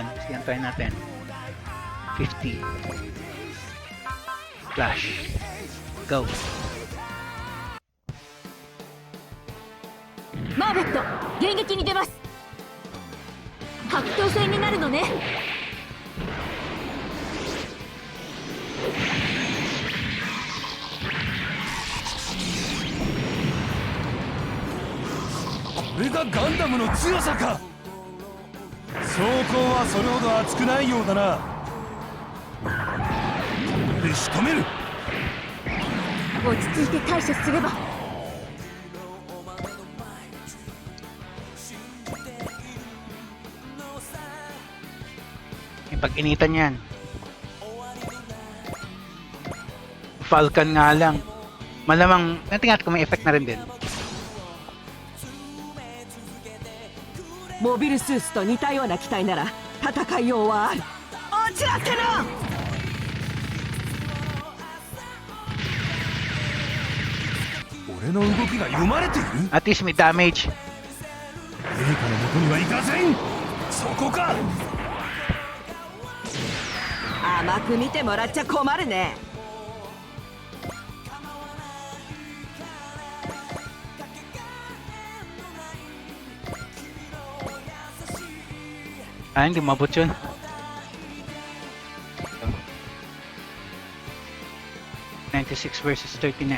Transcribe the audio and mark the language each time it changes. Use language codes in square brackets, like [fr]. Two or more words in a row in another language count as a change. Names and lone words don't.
[tl] Yan, try natin. 50. Flash. Go. [ja] マーベット、迎撃に出ます。格闘戦になるのね。これがガンダムの強さか。装甲はそれほど熱くないようだな。これで仕留める。落ち着いて対処すれば。 [tl] Pag-initan yan. Falcon nga lang. Malamang, natingat ko may effect na rin din. [ja] モビルスーツと似たような機体なら戦いようはある。あちらせな。俺の動きが読まれている。 [en] At least [tl] may damage. [ja] 陛下の元には行かせん。そこか。甘く見てもらっちゃ困るね。 [tl] Ah, hindi mabot yun. $96 versus 39.